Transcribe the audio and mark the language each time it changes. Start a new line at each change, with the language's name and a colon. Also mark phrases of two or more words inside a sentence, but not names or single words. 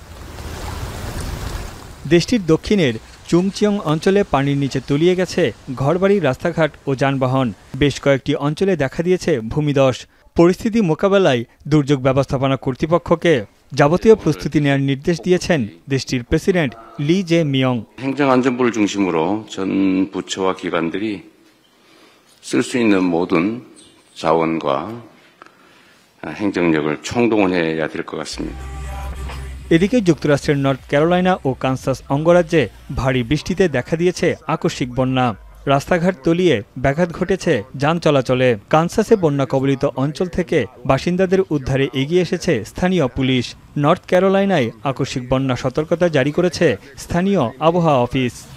Bangla: দেশটির দক্ষিণের চুংচিয়ং অঞ্চলে পানির নিচে তলিয়ে গেছে ঘরবাড়ি, রাস্তাঘাট ও যানবাহন। বেশ কয়েকটি অঞ্চলে দেখা দিয়েছে ভূমিধস। পরিস্থিতি মোকাবেলায় দুর্যোগ ব্যবস্থাপনা কর্তৃপক্ষকে যাবতীয় প্রস্তুতি নেওয়ার নির্দেশ দিয়েছেন দেশটির প্রেসিডেন্ট লি জে মিয়ং।
Korean: 행정안전부를 중심으로 전 부처와 기관들이 쓸 수 있는 모든 자원과 행정력을 총동원해야 될 것 같습니다.
Bangla: এদিকে যুক্তরাষ্ট্রের নর্থ ক্যারোলাইনা ও কানসাস অঙ্গরাজ্যে ভারী বৃষ্টিতে দেখা দিয়েছে আকস্মিক বন্যা। রাস্তাঘাট তলিয়ে ব্যাঘাত ঘটেছে যান চলাচলে। কানসাসে বন্যা কবলিত অঞ্চল থেকে বাসিন্দাদের উদ্ধারে এগিয়ে এসেছে স্থানীয় পুলিশ। নর্থ ক্যারোলাইনায় আকস্মিক বন্যা সতর্কতা জারি করেছে স্থানীয় আবহাওয়া অফিস।